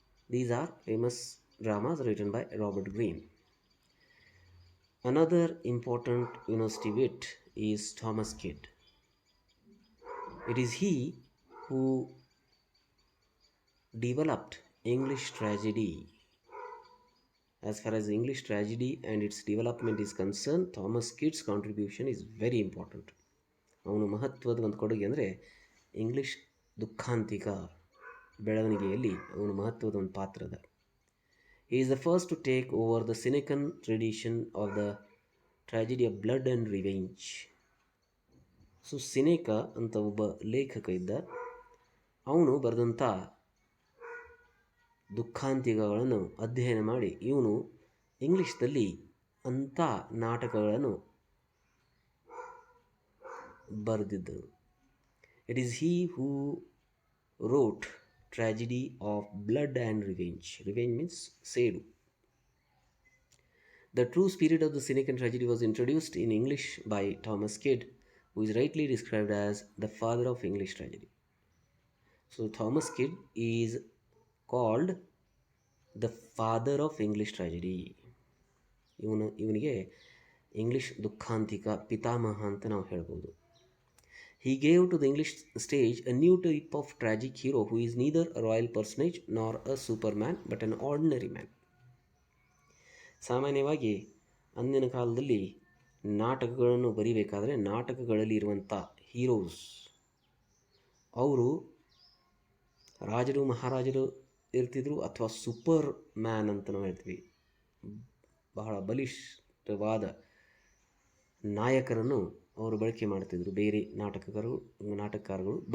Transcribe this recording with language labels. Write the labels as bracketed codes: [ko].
[en] These are famous dramas written by Robert Greene. Another important university wit is Thomas Kidd. It is he who developed English tragedy. As far as English tragedy and its development is concerned, Thomas Kidd's contribution is very important. [kn] ಅವನು ಮಹತ್ವದ ಒಂದು ಕೊಡುಗೆ ಅಂದರೆ English ದುಃಖಾಂತಿಕ ಬೆಳವಣಿಗೆಯಲ್ಲಿ ಅವನು ಮಹತ್ವದ ಒಂದು ಪಾತ್ರದ. [en] He is the first to take over the Senecan tradition of the tragedy of blood and revenge. [kn] So ಸಿನೇಕ ಅಂತ ಒಬ್ಬ ಲೇಖಕ ಇದ್ದ. ಅವನು ಬರೆದಂಥ ದುಃಖಾಂತಿಕಗಳನ್ನು ಅಧ್ಯಯನ ಮಾಡಿ ಇವನು ಇಂಗ್ಲೀಷ್ದಲ್ಲಿ ಅಂಥ ನಾಟಕಗಳನ್ನು ಬರೆದಿದ್ದರು. [en] It is he who wrote tragedy of blood and revenge. Revenge means [kn] ಸೇಡು. [en] The true spirit of the Senecan tragedy was introduced in English by Thomas Kidd, who is rightly described as the father of English tragedy. So Thomas Kidd is called the father of English tragedy. [kn] ಇವನಿಗೆ English ದುಃಖಾಂತಿಕ ಪಿತಾಮಹ ಅಂತ ನಾವು ಹೇಳ್ಬೋದು. [en] He gave to the English stage a new type of tragic hero who is neither a royal personage nor a superman but an ordinary man. [kn] ಸಾಮಾನ್ಯವಾಗಿ ಅಂದಿನ ಕಾಲದಲ್ಲಿ ನಾಟಕಗಳನ್ನು ಬರಿಬೇಕಾದ್ರೆ ನಾಟಕಗಳಲ್ಲಿ ಇರುವಂಥ ಹೀರೋಸ್ ಅವರು ರಾಜರು ಮಹಾರಾಜರು ಇರ್ತಿದ್ರು, ಅಥವಾ ಸೂಪರ್ ಮ್ಯಾನ್ ಅಂತ ನಾವು ಹೇಳ್ತೀವಿ, ಬಹಳ ಬಲಿಷ್ಠವಾದ ನಾಯಕರನ್ನು ಅವರು ಬಳಕೆ ಮಾಡ್ತಿದ್ರು ಬೇರೆ ನಾಟಕಕಾರಗಳು.